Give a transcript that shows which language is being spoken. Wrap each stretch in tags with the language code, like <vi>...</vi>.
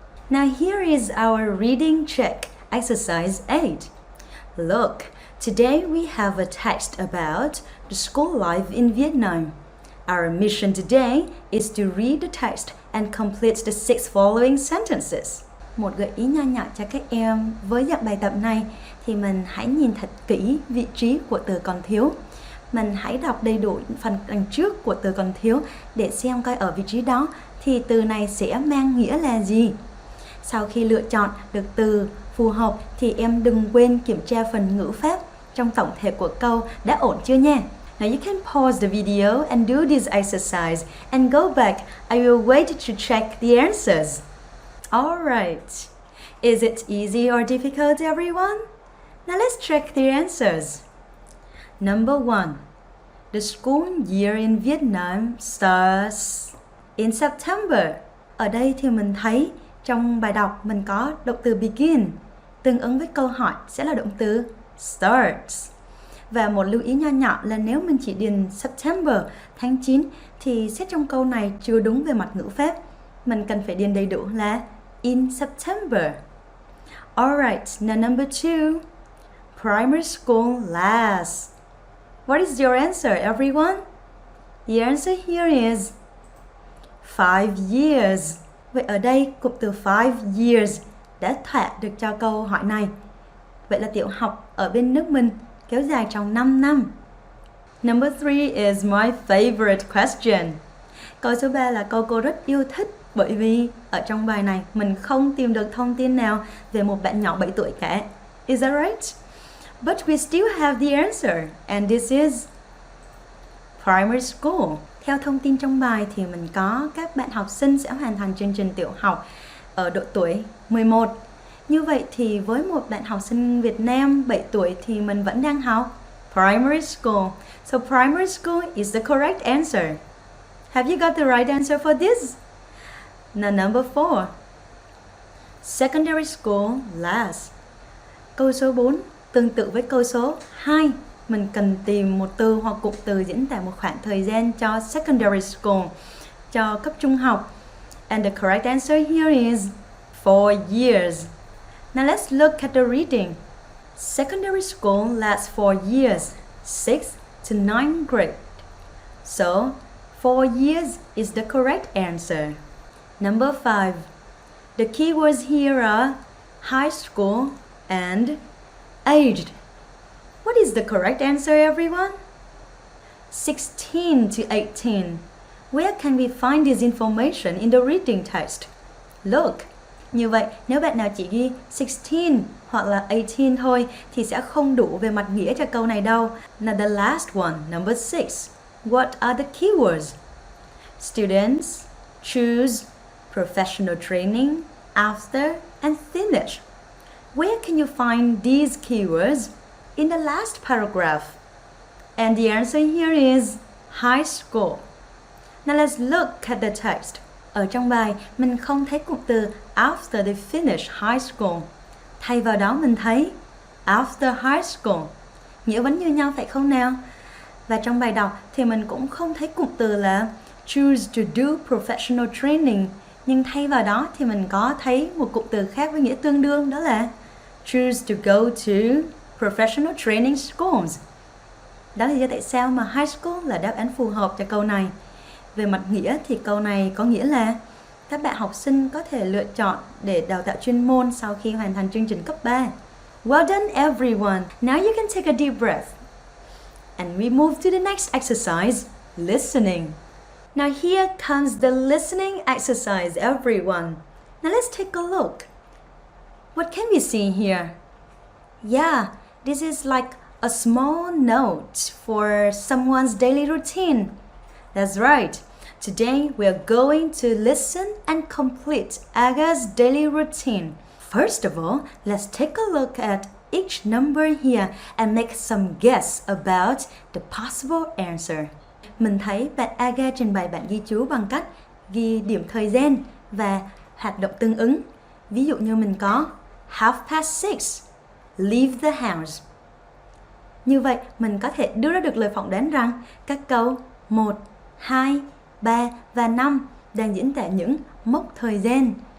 <en>Now here is our reading check, exercise 8. Look, today we have a text about the school life in Vietnam. Our mission today is to read the text and complete the 6 following sentences.</en> <vi>Một gợi ý nho nhỏ cho các em với dạng bài tập này thì mình hãy nhìn thật kỹ vị trí của từ còn thiếu. Mình hãy đọc đầy đủ phần đằng trước của từ còn thiếu để xem coi ở vị trí đó thì từ này sẽ mang nghĩa là gì. Sau khi lựa chọn được từ phù hợp thì em đừng quên kiểm tra phần ngữ pháp trong tổng thể của câu đã ổn chưa nha.</vi> <en>Now you can pause the video and do this exercise and go back. I will wait to check the answers. Alright. Is it easy or difficult, everyone? Now let's check the answers. Number 1. The school year in Vietnam starts in September.</en> <vi>Ở đây thì mình thấy trong bài đọc mình có động từ begin. Tương ứng với câu hỏi sẽ là động từ starts. Và một lưu ý nho nhỏ là nếu mình chỉ điền September, tháng 9 thì xét trong câu này chưa đúng về mặt ngữ pháp. Mình cần phải điền đầy đủ là</vi> <en>in September. Alright, now number 2. Primary school lasts. What is your answer, everyone? The answer here is 5 years.</en> <vi>Vậy ở đây cụm từ</vi> <en>5 years</en> <vi>đã thỏa được cho câu hỏi này. Vậy là tiểu học ở bên nước mình kéo dài trong 5 năm.</vi> <en>Number 3 is my favorite question.</en> <vi>Câu số 3 là câu cô rất yêu thích bởi vì ở trong bài này mình không tìm được thông tin nào về một bạn nhỏ 7 tuổi cả.</vi> <en>Is that right? But we still have the answer and this is primary school.</en> <vi>Theo thông tin trong bài thì mình có các bạn học sinh sẽ hoàn thành chương trình tiểu học ở độ tuổi 11. Như vậy thì với một bạn học sinh Việt Nam 7 tuổi thì mình vẫn đang học primary school.</vi> <en>So primary school is the correct answer. Have you got the right answer for this? Now number 4. Secondary school lasts.</en> <vi>Câu số 4 tương tự với câu số 2. Mình cần tìm một từ hoặc cụm từ diễn tả một khoảng thời gian cho secondary school, cho cấp trung học.</vi> <en>And the correct answer here is 4 years. Now let's look at the reading. Secondary school lasts 4 years, 6 to 9th grade. So, 4 years is the correct answer. Number 5. The keywords here are high school and aged. What is the correct answer, everyone? 16 to 18. Where can we find this information in the reading text? Look.</en> <vi>Như vậy, nếu bạn nào chỉ ghi 16 hoặc là 18 thôi thì sẽ không đủ về mặt nghĩa cho câu này đâu.</vi> <en>Now the last one, number 6. What are the keywords? Students, choose, professional training, after, and finish. Where can you find these keywords? In the last paragraph. And the answer here is high school. Now let's look at the text.</en> <vi>Ở trong bài, mình không thấy cụm từ</vi> <en>after they finish high school.</en> <vi>Thay vào đó mình thấy</vi> <en>after high school.</en> <vi>Nghĩa vẫn như nhau phải không nào? Và trong bài đọc thì mình cũng không thấy cụm từ là</vi> <en>choose to do professional training.</en> <vi>Nhưng thay vào đó thì mình có thấy một cụm từ khác với nghĩa tương đương, đó là</vi> <en>choose to go to professional training schools.</en> <vi>Đó là lý do tại sao mà high school là đáp án phù hợp cho câu này. Về mặt nghĩa thì câu này có nghĩa là các bạn học sinh có thể lựa chọn để đào tạo chuyên môn sau khi hoàn thành chương trình cấp 3.</vi> <en>Well done everyone. Now you can take a deep breath. And we move to the next exercise, listening. Now here comes the listening exercise, everyone. Now let's take a look. What can we see here? Yeah, this is like a small note for someone's daily routine. That's right. Today we are going to listen and complete Aga's daily routine. First of all, let's take a look at each number here and make some guess about the possible answer.</en> <vi>Mình thấy bạn Aga trình bày bản ghi chú bằng cách ghi điểm thời gian và hoạt động tương ứng. Ví dụ như mình có 6:30,</vi> <en>leave the house.</en> <vi>Như vậy, mình có thể đưa ra được lời phỏng đoán rằng các câu 1, 2, 3 và 5 đang diễn tả những mốc thời gian.</vi>